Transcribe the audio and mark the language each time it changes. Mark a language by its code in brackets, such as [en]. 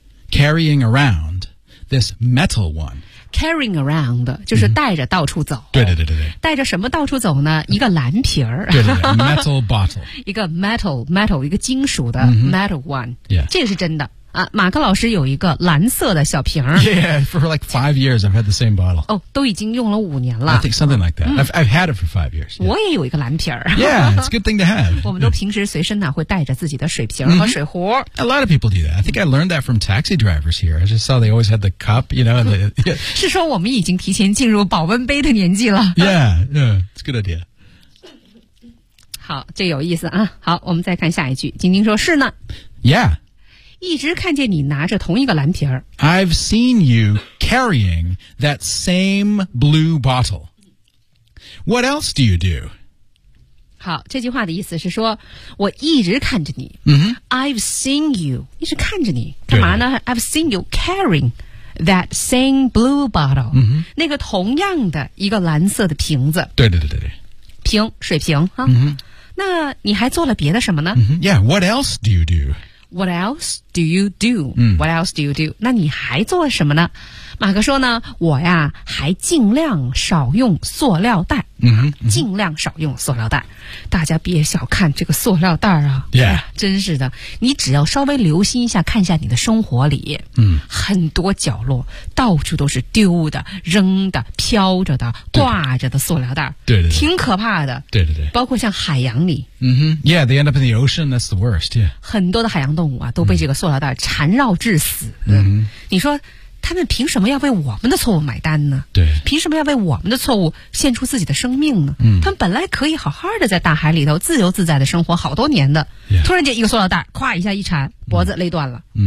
[en] carrying around this metal one. Carrying around, [zh] 就是带着到处走。对对对对。带着什么到处走呢？一个蓝瓶儿。对对对。 [en] Metal bottle. [zh] 一个 metal, 一个金属的 [en] metal one. Yeah. [zh] 这个是真的。啊，马克老师有一个蓝色的小瓶儿。 [en] Yeah, for like 5 years, I've had the same bottle. [zh] 哦，都已经用了五年了。 [en] I think something like that. I've had it for 5 years. [zh] 我也有一个蓝瓶儿。 [en] Yeah, it's a good thing to have. [zh] 我们都平时随身呢会带着自己的水瓶和水壶。 [en] A lot of people do that. I think I learned that from taxi drivers here. I just saw they always had the cup, you know. The, yeah. [zh] 是说我们已经提前进入保温杯的年纪了。 [en] Yeah, it's a good idea. [zh] 好，这有意思啊。好，我们再看下一句。晶晶说是呢。 [en] Yeah. [zh] 一直看见你拿着同一个蓝瓶儿。 [en] I've seen you carrying that same blue bottle. What else do you do? [zh] 好，这句话的意思是说，我一直看着你。 [en] I've seen you, [zh] 一直看着你。干嘛呢？ [en] I've seen you carrying that same blue bottle.、 [zh] 那个同样的一个蓝色的瓶子。对对对对对。瓶，水瓶。那你还做了别的什么呢？ [en] Yeah, what else do you do? What else do you do? What else do you do? [zh] 那你还做什么呢？马克说呢，我呀还尽量少用塑料袋。尽量少用塑料袋。大家别小看这个塑料袋啊。 [en] Yeah. [zh] 哎、真是的。你只要稍微留心一下，看一下你的生活里。很多角落到处都是丢的、扔的、飘着的、挂着的塑料袋。对对对。挺可怕的。对对对。包括像海洋里。 [en] Yeah, they end up in the ocean, that's the worst, yeah. [zh] 很多的海洋动物啊都被这个塑料袋缠绕致死。你说他们凭什么要为我们的错误买单呢？对，凭什么要为我们的错误献出自己的生命呢？他们本来可以好好的在大海里头自由自在的生活好多年的、突然间一个塑料袋咵一下一缠脖子勒断了。